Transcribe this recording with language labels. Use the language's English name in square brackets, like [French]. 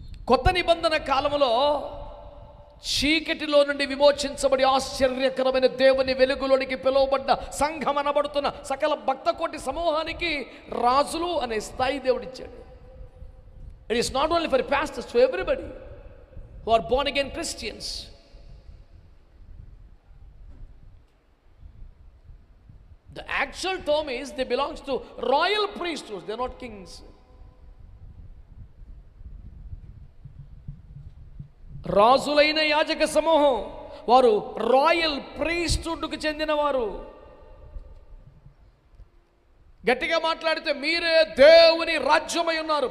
[Telugu] కొత్త నిబంధన కాలంలో చీకటిలో నుండి విమోచించబడి ఆశ్చర్యకరమైన దేవుని వెలుగులోనికి పిలువబడ్డ సంఘం అనబడుతున్న సకల భక్తకోటి సమూహానికి రాజులు అనే స్థాయి దేవుడిచ్చాడు. [English] It is not only for pastors, to everybody who are born again Christians. The actual term is they belongs to royal priesthoods, they are not kings. [Telugu] రాజులైన యాజక సమూహం వారు రాయల్ ప్రీస్ట్హుడ్కు చెందినవారు. గట్టిగా మాట్లాడితే మీరే దేవుని రాజ్యమై ఉన్నారు.